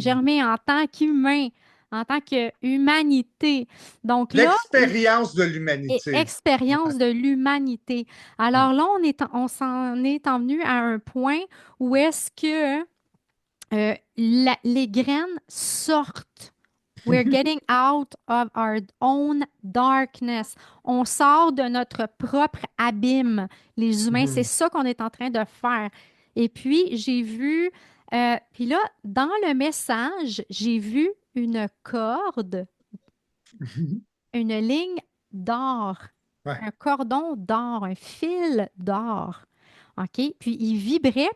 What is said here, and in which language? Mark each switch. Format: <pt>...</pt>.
<fr>germer en tant qu'humain, en tant qu'humanité. Donc là, L'expérience de l'humanité. Ouais. expérience de l'humanité. Mm. Alors là, on s'en est en venu à un point où est-ce que les graines sortent.</fr> <en>We're getting out of our own darkness.</en> <fr>On sort de notre propre abîme, les humains. C'est Mhm. ça qu'on est en train de faire. Et puis, j'ai vu, puis là, dans le message, j'ai vu une corde, une ligne d'or, Ouais. un cordon d'or, un fil d'or. OK? Puis il vibrait.</fr>